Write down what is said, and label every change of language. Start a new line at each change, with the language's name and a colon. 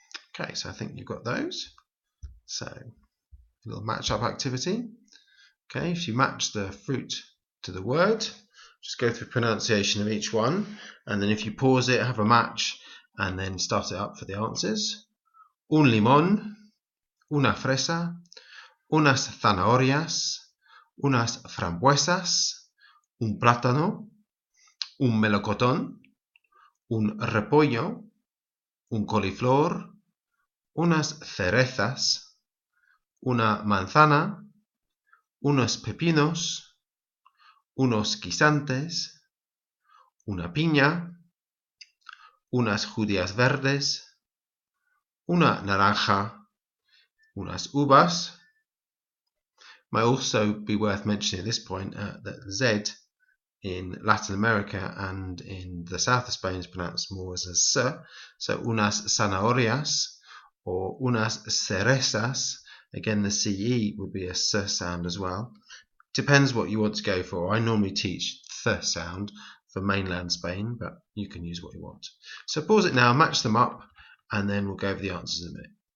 English: Okay, so I think you've got those. So, a little match-up activity. Okay, if you match the fruit to the word, just go through pronunciation of each one, and then if you pause it, have a match, and then start it up for the answers.
Spanish: Un limón, una fresa, unas zanahorias, unas frambuesas, un plátano, un melocotón, un repollo, un coliflor, unas cerezas, una manzana, unos pepinos, unos guisantes, una piña, unas judias verdes, una naranja, unas uvas.
English: Might also be worth mentioning at this point that Z in Latin America and in the south of Spain is pronounced more as a S.
Spanish: So unas zanahorias or unas cerezas.
English: Again, the CE would be a S sound as well. Depends what you want to go for. I normally teach th sound for mainland Spain, but you can use what you want. So pause it now, match them up, and then we'll go over the answers in a minute.